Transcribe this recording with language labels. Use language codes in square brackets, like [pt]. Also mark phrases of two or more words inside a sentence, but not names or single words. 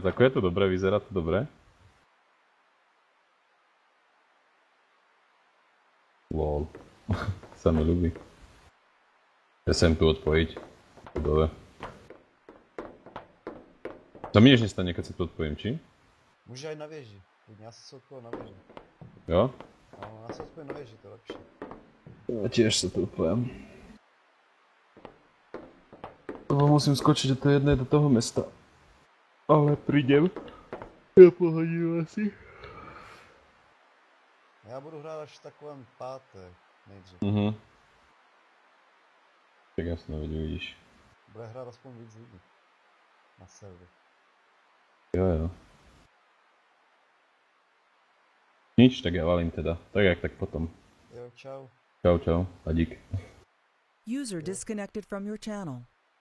[sk] Ako je to dobré, vyzerá to dobré. Lol. Sa mi ľúbi. Ja sem tu odpojiť. Dole. Sa mi nič nestane, keď sa tu odpojím, či? [cs] Může aj na věži. Já se odpojím na věži. Jo? No, já se odpojím na věži, to je lepší. [sk] Ja tiež sa tu odpojím. Lebo musím skočiť do tej jednej do toho mesta. Ale prídem. Ja pohodím asi. [cs] Já budu hrát až v takovém pátek nejdřív. [sk] Tak jasno, veď uvidíš. [cs] Bude hrát aspoň víc lidí. Na server. [sk] Jo. Nič, tak ja valím teda. Tak jak tak potom. Jo, čau. Čau, a dík. [en] User disconnected from your channel.